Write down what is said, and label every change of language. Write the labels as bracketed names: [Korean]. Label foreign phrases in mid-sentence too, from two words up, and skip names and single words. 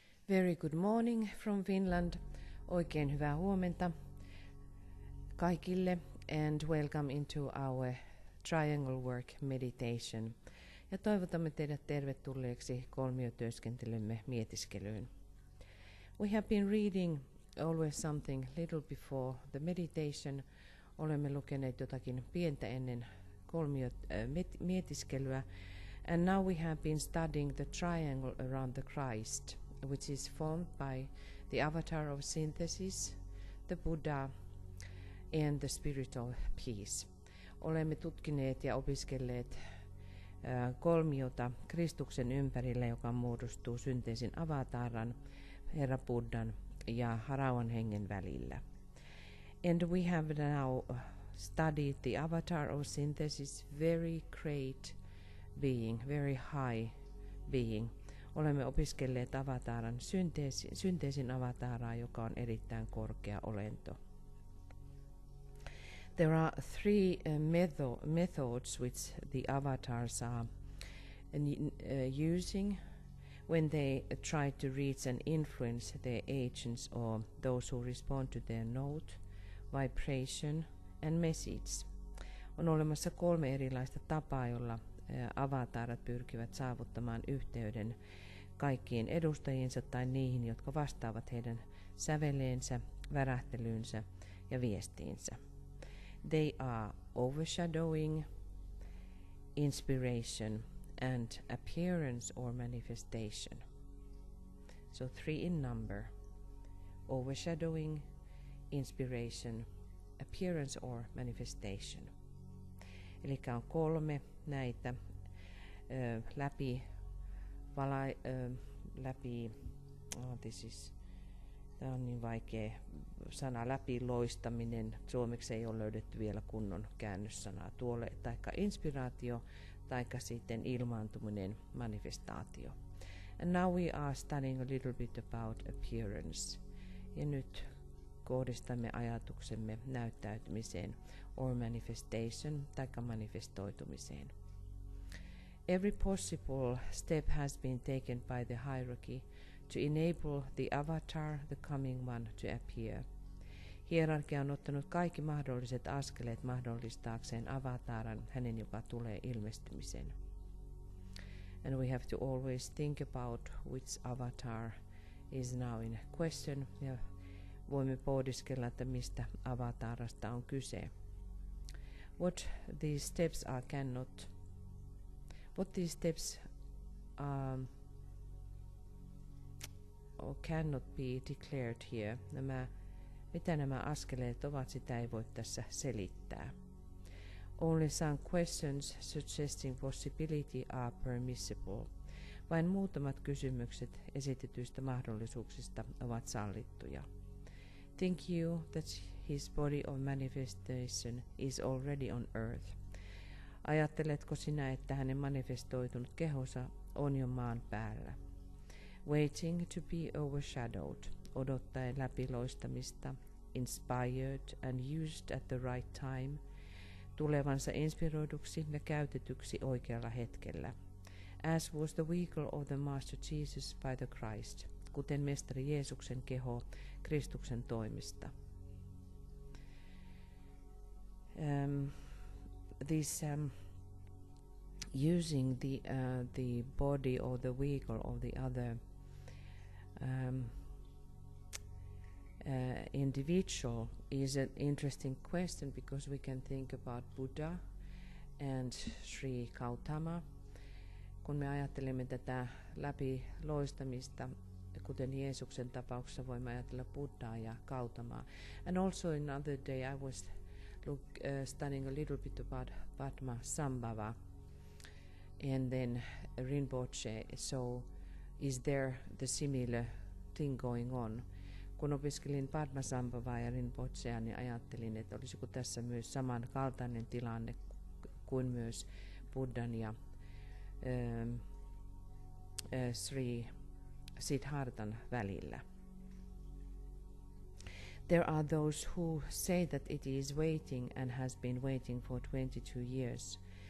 [English] Very good morning from Finland. [Finnish] Oikein hyvää huomenta kaikille [English] and welcome into our triangle work meditation. [Finnish] Ja toivotamme teidät tervetulleeksi kolmiotyöskentelymme mietiskelyyn. [English] We have been reading always something little before the meditation. [Finnish] Olemme lukeneet jotakin pientä ennen mietiskelyä. [English] And now we have been studying the triangle around the Christ, which is formed by the avatar of synthesis, the Buddha, and the spiritual peace. [Finnish] Olemme tutkineet ja opiskelleet kolmiota Kristuksen ympärille, joka muodostuu synteesin avataran, Herra Buddhan ja Rauhan hengen välillä. [English] And we have now studied the avatar of synthesis, very great being, very high being. [Finnish] Olemme opiskelleet avataran synteesin avataraa, joka on erittäin korkea olento. [English] There are three methods which the avatars are using when they try to reach and influence their agents or those who respond to their note, vibration and message. [Finnish] On olemassa 3 erilaista tapaa, jolla avatarat pyrkivät saavuttamaan yhteyden kaikkiin edustajiinsa tai niihin, jotka vastaavat heidän säveleensä, värähtelyynsä ja viestiinsä. [English] They are overshadowing, inspiration and appearance or manifestation. So 3 in number: overshadowing, inspiration, appearance or manifestation. [Finnish] Eli on 3 näitä tämä on niin vaikea sana, läpiloistaminen. Suomeksi ei ole löydetty vielä kunnon käännössanaa tuolle, taikka inspiraatio, taikka sitten ilmaantuminen, manifestaatio. [English] And now we are studying a little bit about appearance. [Finnish] Ja nyt kohdistamme ajatuksemme näyttäytymiseen [English] or manifestation, [Finnish] taikka manifestoitumiseen. [English] Every possible step has been taken by the hierarchy to enable the avatar, the coming one, to appear. [Finnish] Hierarkia on ottanut kaikki mahdolliset askeleet mahdollistaakseen avataran, hänen joka tulee ilmestymisen. [English] And we have to always think about which avatar is now in question. [Finnish] Ja voimme pohdiskella, että mistä avatarasta on kyse. [English] What these steps cannot be declared here. [Finnish] Mitä nämä askeleet ovat, sitä ei voi tässä selittää. [English] Only some questions suggesting possibility are permissible. [Finnish] Vain muutamat kysymykset esitetyistä mahdollisuuksista ovat sallittuja. [English] Think you that his body of manifestation is already on earth? [Finnish] Ajatteletko sinä, että hänen manifestoitunut kehonsa on jo maan päällä? [English] Waiting to be overshadowed, [Finnish] odottaen läpiloistamista, [English] inspired and used at the right time, [Finnish] tulevansa inspiroiduksi ja käytetyksi oikealla hetkellä. [English] As was the vehicle of the Master Jesus by the Christ, [Finnish] kuten mestari Jeesuksen keho Kristuksen toimesta. [English] Using the body or the vehicle of the other individual is an interesting question, because we can think about Buddha and Sri Gautama. [Finnish] Kun me ajattelemme tätä läpiloistamista, kuten Jeesuksen tapauksessa voimme ajatella Buddhaa ja Gautamaa. [English] And also another day I was studying a little bit about Padmasambhava and then Rinpoche. So is there the similar thing going on? [Finnish] Kun opiskelin Padmasambhavaa ja Rinpochea, niin ajattelin, että olisiko tässä myös samankaltainen tilanne kuin myös Buddhan ja Sri Siddharthan välillä. [English] There are those who say that it is waiting and has been waiting for 22 years.